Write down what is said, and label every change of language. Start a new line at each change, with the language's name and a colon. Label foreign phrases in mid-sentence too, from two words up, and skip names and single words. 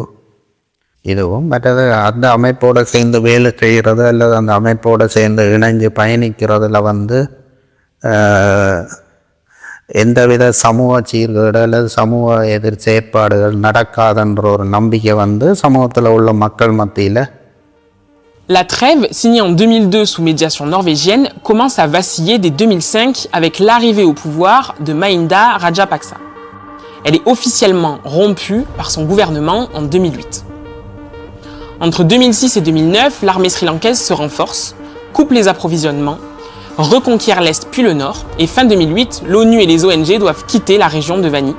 Tamil: இதுவும் மற்றது அந்த அமைப்போடு சேர்ந்து வேலை செய்கிறது அல்லது அந்த அமைப்போடு சேர்ந்து இணைஞ்சு பயணிக்கிறதுல வந்து எந்தவித சமூக சீர்கேடு அல்லது சமூக எதிர் செயற்பாடுகள் நடக்காதுன்ற ஒரு நம்பிக்கை வந்து சமூகத்தில் உள்ள மக்கள் மத்தியில்.
French: La trêve, signée en 2002 sous médiation norvégienne, commence à vaciller dès 2005 avec l'arrivée au pouvoir de Mahinda Rajapaksa. Elle est officiellement rompue par son gouvernement en 2008. Entre 2006 et 2009, l'armée sri-lankaise se renforce, coupe les approvisionnements, reconquiert l'Est puis le Nord, et fin 2008, l'ONU et les ONG doivent quitter la région de Vanni.